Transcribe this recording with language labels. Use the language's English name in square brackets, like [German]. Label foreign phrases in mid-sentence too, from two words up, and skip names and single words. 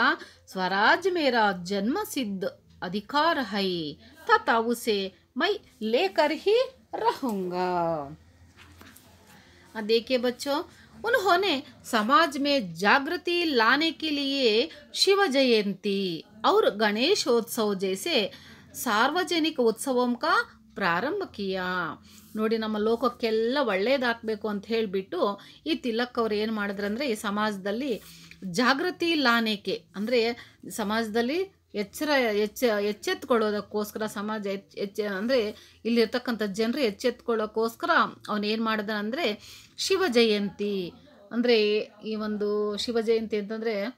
[Hindi] स्वराज मेरा जन्म सिद्ध अधिकार है तथा उसे मैं लेकर ही रहूँगा। देखिए बच्चों, उन्होंने समाज में जागृति लाने के लिए शिव जयंती और गणेशोत्सव जैसे सार्वजनिक उत्सवों का प्रारंभ किया [Kannada] ನೋಡಿ ನಮ್ಮ ಲೋಕಕ್ಕೆಲ್ಲ ಒಳ್ಳೇದಾಗಬೇಕು ಅಂತ ಹೇಳಿಬಿಟ್ಟು ಈ ತಿಲಕ್ ಅವ್ರು ಏನು ಮಾಡಿದ್ರಂದರೆ ಈ ಸಮಾಜದಲ್ಲಿ [Hindi] जागृति लानेके [Kannada] ಅಂದರೆ ಸಮಾಜದಲ್ಲಿ ಎಚ್ಚೆತ್ಕೊಳ್ಳೋದಕ್ಕೋಸ್ಕರ ಸಮಾಜ ಅಂದರೆ ಇಲ್ಲಿರ್ತಕ್ಕಂಥ ಜನರು ಎಚ್ಚೆತ್ಕೊಳ್ಳೋಕ್ಕೋಸ್ಕರ ಅವನು ಏನು ಮಾಡಿದ ಅಂದರೆ ಶಿವ ಜಯಂತಿ ಅಂದರೆ ಈ ಒಂದು ಶಿವ ಜಯಂತಿ ಅಂತಂದರೆ